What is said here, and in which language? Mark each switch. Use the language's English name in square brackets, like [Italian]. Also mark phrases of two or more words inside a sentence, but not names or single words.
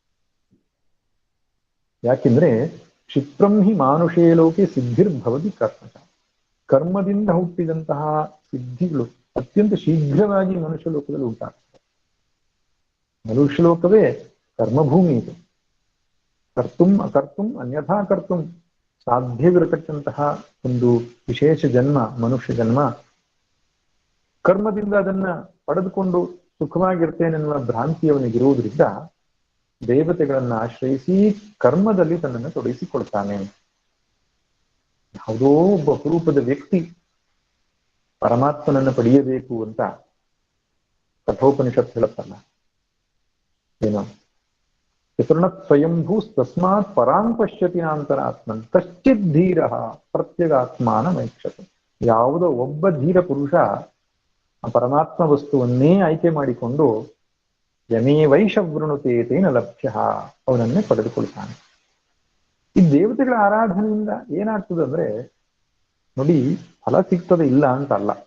[Sanskrit] ಯಾಕೆಂದ್ರೆ ಕ್ಷಿಪ್ರಂ ಹಿ ಮಾನುಷೇ ಲೋಕೆ ಸಿದ್ಧಿರ್ಭವತಿ ಕರ್ಮಚ. [Kannada] ಕರ್ಮದಿಂದ ಹುಟ್ಟಿದಂತಹ ಸಿದ್ಧಿಗಳು ಅತ್ಯಂತ ಶೀಘ್ರವಾಗಿ ಮನುಷ್ಯ ಲೋಕದಲ್ಲಿ ಉಂಟಾಗ್ತದೆ. ಮನುಷ್ಯ ಲೋಕವೇ ಕರ್ಮಭೂಮಿ ಇದೆ. [Sanskrit] ಅಕರ್ತುಂ ಅನ್ಯಥಾ ಕರ್ತುಂ [Kannada] ಸಾಧ್ಯವಿರತಕ್ಕಂತಹ ಒಂದು ವಿಶೇಷ ಜನ್ಮ ಮನುಷ್ಯ ಜನ್ಮ. ಕರ್ಮದಿಂದ ಅದನ್ನ ಪಡೆದುಕೊಂಡು ಸುಖವಾಗಿರ್ತೇನೆನ್ನುವ ಭ್ರಾಂತಿಯವನಿಗಿರುವುದರಿಂದ ದೇವತೆಗಳನ್ನ ಆಶ್ರಯಿಸಿ ಕರ್ಮದಲ್ಲಿ ತನ್ನನ್ನು ತೊಡಗಿಸಿಕೊಳ್ತಾನೆ. ಯಾವುದೋ ಒಬ್ಬ ಅಪರೂಪದ ವ್ಯಕ್ತಿ ಪರಮಾತ್ಮನನ್ನು ಪಡೆಯಬೇಕು ಅಂತ ಕಠೋಪನಿಷತ್ ಹೇಳುತ್ತಲ್ಲ, ಏನೋ [Sanskrit] ಪಿತೃಣ ಸ್ವಯಂಭೂ ತಸ್ಮಾತ್ ಪರಾಂ ಪಶ್ಯತಿ ನಾಂತರಾತ್ಮನ್ ಕಶ್ಚಿತ್ ಧೀರ ಪ್ರತ್ಯಗಾತ್ಮಾನ ಮೈಕ್ಷತೆ. [Kannada] ಯಾವುದೋ ಒಬ್ಬ ಧೀರ ಪುರುಷ ಆ ಪರಮಾತ್ಮ ವಸ್ತುವನ್ನೇ ಆಯ್ಕೆ ಮಾಡಿಕೊಂಡು [Sanskrit] ಯಮೇ ವೈಷವೃಣುತೆ ತೇನ ಲಭ್ಯ, [Kannada] ಅವನನ್ನೇ ಪಡೆದುಕೊಳ್ತಾನೆ. ಈ ದೇವತೆಗಳ ಆರಾಧನೆಯಿಂದ ಏನಾಗ್ತದೆ ಅಂದ್ರೆ ನೋಡಿ, ಫಲ ಸಿಗ್ತದೆ ಇಲ್ಲ ಅಂತ ಅಲ್ಲ.